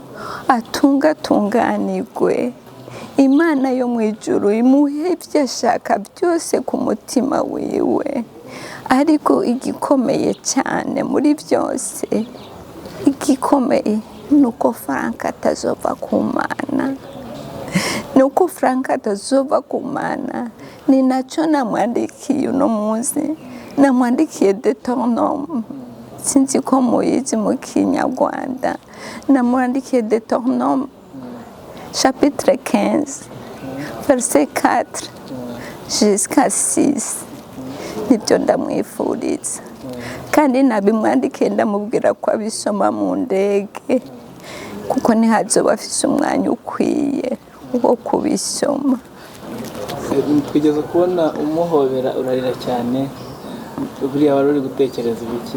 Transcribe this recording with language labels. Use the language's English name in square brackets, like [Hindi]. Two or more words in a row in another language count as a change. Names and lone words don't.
[Kinyarwanda] atunganirwe Imana yo mu ijuru imuhe ibyo ashaka byose ku mutima wiwe ariko igikomeye cyane muri byose igikomeye nuko Frank atazova ku Mana nuko Frank atazova ku Mana ni nacyo namwandikiye uno munsi namwandikiye [French] de ton nom [Kinyarwanda] sinzi ko muyizi mu Kinyarwanda namwandikiye [French] de ton nom chapitre 15 verset 4 jusqu'à 6 [Kinyarwanda] nibyo ndamwifuriza kandi nabimwandikiye ndamubwira ko abisoma mu ndege kuko ntihazoba afise umwanya ukwiye wo kubisoma twigeze kubona umuhobera urarira cyane buriya wari uri gutekereza ibiki